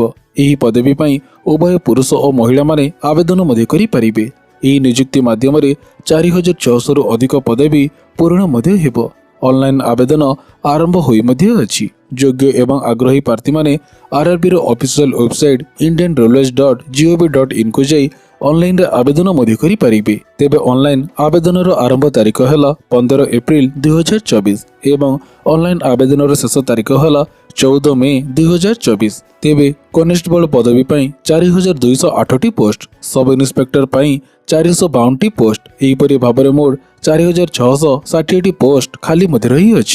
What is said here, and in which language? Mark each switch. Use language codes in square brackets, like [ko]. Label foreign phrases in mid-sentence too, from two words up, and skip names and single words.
[or] ଏହି ପଦବୀ ପାଇଁ ଉଭୟ ପୁରୁଷ ଓ ମହିଳାମାନେ ଆବେଦନ ମଧ୍ୟ କରିପାରିବେ। ଏହି ନିଯୁକ୍ତି ମାଧ୍ୟମରେ 4,600ରୁ ଅଧିକ ପଦବୀ ପୂରଣ ମଧ୍ୟ ହେବ। ଅନଲାଇନ୍ ଆବେଦନ ଆରମ୍ଭ ହୋଇ ମଧ୍ୟ ଅଛି। ଯୋଗ୍ୟ ଏବଂ ଆଗ୍ରହୀ ପ୍ରାର୍ଥୀମାନେ RRBର ଅଫିସିଆଲ ୱେବସାଇଟ୍ indianrailways.gov.in କୁ ଯାଇ ଅନଲାଇନରେ ଆବେଦନ ମଧ୍ୟ କରିପାରିବେ। ତେବେ ଅନଲାଇନ୍ ଆବେଦନର ଆରମ୍ଭ ତାରିଖ ହେଲା 15 ଏପ୍ରିଲ 2024 ଏବଂ ଅନଲାଇନ୍ ଆବେଦନର ଶେଷ ତାରିଖ ହେଲା 14 ମେ 2024। ତେବେ କନେଷ୍ଟବଳ ପଦବୀ ପାଇଁ 4,208ଟି ପୋଷ୍ଟ, ସବ୍ ଇନ୍ସପେକ୍ଟର ପାଇଁ 452ଟି ପୋଷ୍ଟ, ଏହିପରି ଭାବରେ ମୋଟ 4,660ଟି ପୋଷ୍ଟ ଖାଲି ମଧ୍ୟ ରହିଅଛି।